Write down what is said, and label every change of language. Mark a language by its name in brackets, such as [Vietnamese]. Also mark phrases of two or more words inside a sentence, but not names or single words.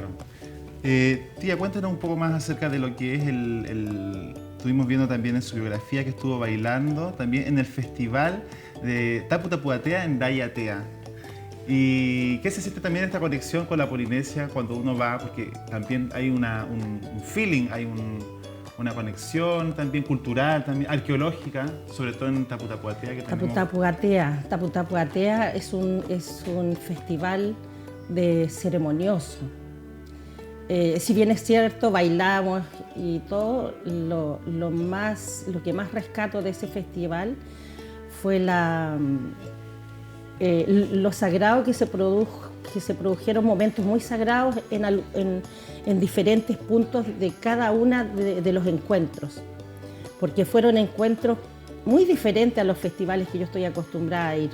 [Spanish] Tía, cuéntanos un poco más acerca de lo que es Estuvimos viendo también en su biografía que estuvo bailando también en el festival de Tapu Tapu Atea en Dayatea. ¿Y qué se siente también esta conexión con la Polinesia cuando uno va? Porque también hay un feeling, hay una conexión también cultural, también arqueológica, sobre todo en Tapu Tapu Atea. Que Tapu Tapu Atea. Tapu Tapu Atea es un festival ceremonioso. Si bien es cierto, bailamos y todo, lo que más rescato de ese festival fue lo sagrado que se produjeron momentos muy sagrados en diferentes puntos de cada una de los encuentros, porque fueron encuentros muy diferentes a los festivales que yo estoy acostumbrada a ir.